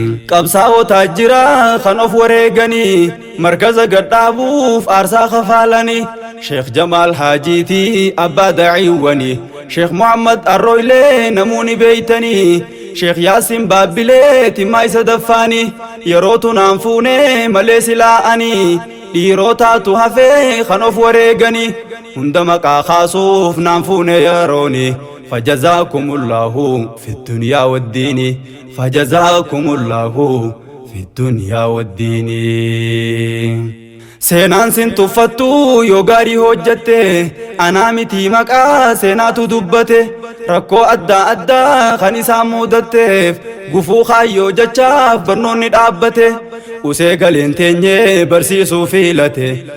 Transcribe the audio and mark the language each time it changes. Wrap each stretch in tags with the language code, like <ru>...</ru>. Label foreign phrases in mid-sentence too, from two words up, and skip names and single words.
<om>Qabsaa'otaa jira kan of wareeganii, markaza gadhaabuuf aarsaa kafaalanii, Sheekh Jamaal Haajiiti abbaa da'iiwwanii, Sheekh Muhammad Arroylee namuu ni beeytanii, Sheekh Yaasin Baabbilee timmaa isa daffaanii, yeroo tunaan fuunee malee silaa'anii, dhiirotaatu hafee kan of wareeganii, hunda maqaa kaasuuf naan fuune yerooni.</om> <ar>فجزاكم الله في الدنيا والدين، فجزاكم الله في الدنيا والدين.</ar> <om>Seenaan sin tuffattu yoo gaarii hojjatte, anaa miti maqaa seenaatu dubbate, rakkoo adda addaa kan isaan muudatteef, gufuu kaayyoo jechaaf barnoonni dhaabbate, usee galiin teenyee barsiisuu fiilate.</om>